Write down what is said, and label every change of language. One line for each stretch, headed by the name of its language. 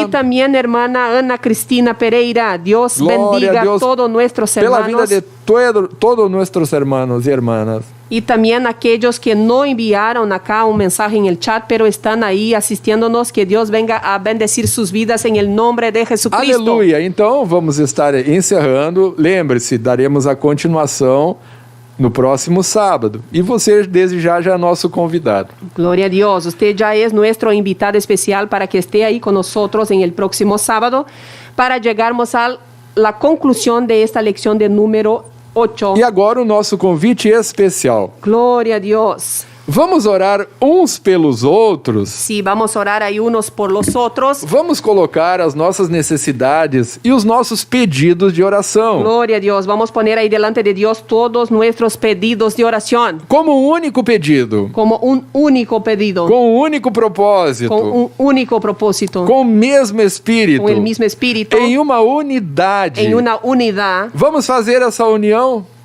Spanish: Y también hermana Ana Cristina Pereira. Dios
Portuguese: Glória
Spanish: bendiga
Portuguese: a Deus
Spanish: a todos nuestros
Portuguese: pela vida
Spanish: hermanos. de todos nuestros hermanos y hermanas. Y también aquellos que no enviaron acá un mensaje en el chat, pero están ahí asistiéndonos, que Dios venga a bendecir sus vidas en el nombre de Jesucristo.
Portuguese: Aleluia. Então vamos estar encerrando. Lembre-se, daremos a continuação no próximo sábado. E você, desde já é nosso convidado.
Spanish: Gloria a Dios. Usted ya es nuestro invitado especial para que esté ahí con nosotros en el próximo sábado para llegarmos a la conclusión de esta lección de número 8.
Portuguese: E agora o nosso convite especial.
Spanish: Gloria a Dios.
Portuguese: Vamos orar uns pelos outros.
Spanish: Sí, vamos a orar ahí unos por los otros.
Portuguese: Vamos colocar as nossas necessidades e os nossos pedidos de oração
Spanish: Gloria a Dios. Vamos a poner ahí delante de Dios todos nuestros pedidos de oración
Portuguese: como um único pedido,
Spanish: como un único pedido,
Portuguese: com um único propósito,
Spanish: con un único propósito,
Portuguese: com o mesmo espírito,
Spanish: con el mismo espíritu,
Portuguese: em uma unidade.
Spanish: en una unidad.
Portuguese: Vamos fazer essa união